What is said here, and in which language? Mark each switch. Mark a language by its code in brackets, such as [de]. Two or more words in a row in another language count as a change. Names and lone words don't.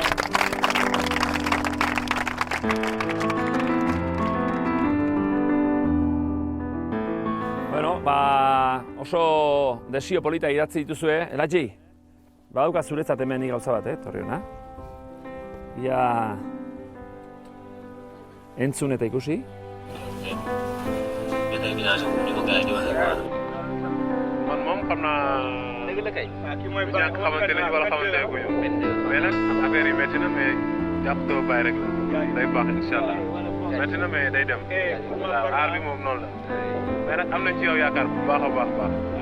[eu] Bueno, oso desio polita idatzi dituzue. Elaji, badauka zuretzat hemen nik gauza bat, torri hona. Ia entzun eta ikusi. [wo] moom xam naa ñàkk xamante nañu wala xamante ne guñu mais nag affaire yi métti na mais jàpp doo bàyyi rek day baax [ar] إن شاء الله [wo] métti na mais day dem waaw aar bi moom noonu la mais nag am nañ ci yow yaakaar bu baax a baax baax.